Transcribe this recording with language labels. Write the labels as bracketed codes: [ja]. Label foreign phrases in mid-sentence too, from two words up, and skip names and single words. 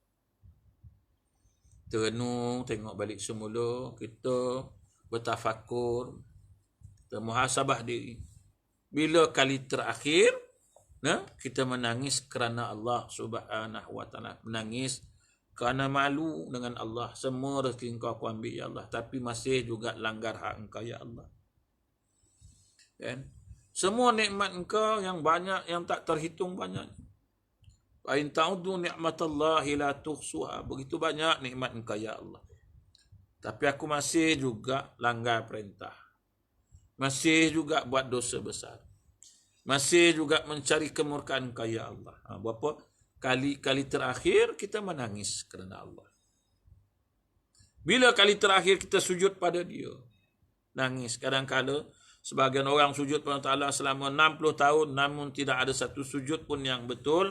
[ms] Kita renung, tengok balik semula, kita bertafakur, kita muhasabah diri. Bila kali terakhir kita menangis kerana Allah [ar] سبحانه وتعالى? [ms] Menangis kerana malu dengan Allah. Semua rezeki engkau aku ambil, [ar] يا الله, [ms] tapi masih juga langgar hak engkau, [ar] يا الله. [ms] Kan? Semua nikmat engkau yang banyak, yang tak terhitung banyak. [ar] وإن تعدوا نعمة الله لا تحصوها. [ms] Begitu banyak nikmat engkau, [ar] يا الله. [ms] Tapi aku masih juga langgar perintah. Masih juga buat dosa besar. Masih juga mencari kemurkaan Engkau [ar] يا الله. [ms] Berapa kali terakhir kita menangis kerana Allah. Bila kali terakhir kita sujud pada Dia? Nangis. Kadang-kadang sebagian orang sujud pada Allah selama 60 tahun namun tidak ada satu sujud pun yang betul.